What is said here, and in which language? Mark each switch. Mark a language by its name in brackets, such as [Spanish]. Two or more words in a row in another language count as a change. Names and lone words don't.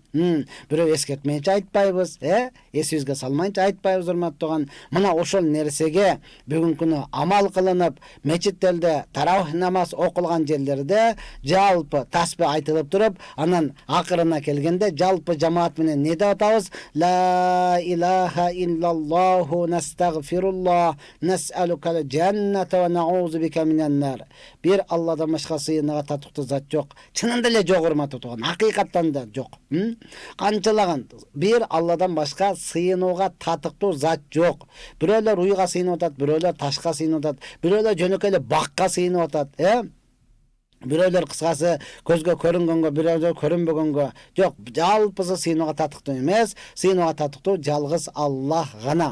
[Kyrgyz] Бирөө эскертмейинче айтпайбыз, эсибизге салмайынча айтпайбыз, урматтуу тууган. Мына ошол нерсеге бүгүнкү күнү амал кылынып, мечиттерде таравих намаз окулган жерлерде жалпы таспи айтылып туруп, анан акырына келгенде жалпы жамаат менен не деп атабыз? [Arabic] لا إله إلا الله نستغفر الله نسألك الجنة ونعوذ بك من النار. [Kyrgyz] Бир Алладан башка сыйынууга татыктуу зат жок. Чынында эле жок, урматтуу тууган. Акыйкаттан да жок. Канчалаган бир Алладан башка сыйынууга татыктуу зат жок. Бирөөлөр уйга сыйынып атат, бирөөлөр ташка сыйынып атат, бирөөлөр жөнөкөй эле бакка сыйынып атат, Бирөөлөр кыскасы көзгө көрүнгөнгө, бирөөлөр көрүнбөгөнгө жок, жалпысы сыйынууга татыктуу эмес, сыйынууга татыктуу жалгыз Аллах гана.